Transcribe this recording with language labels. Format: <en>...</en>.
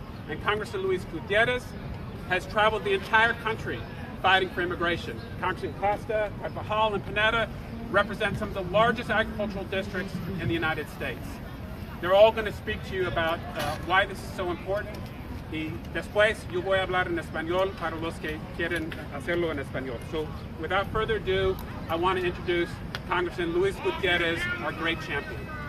<en>And Congressman Luis Gutiérrez has traveled the entire country fighting for immigration. Congressman Costa, Carvajal, and Pineda represent some of the largest agricultural districts in the United States. They're all going to speak to you about why this is so important.</en> <es>Y después yo voy a hablar en español para los que quieren hacerlo en español.</es> <en>So without further ado, I want to introduce Congressman Luis Gutiérrez, our great champion.</en>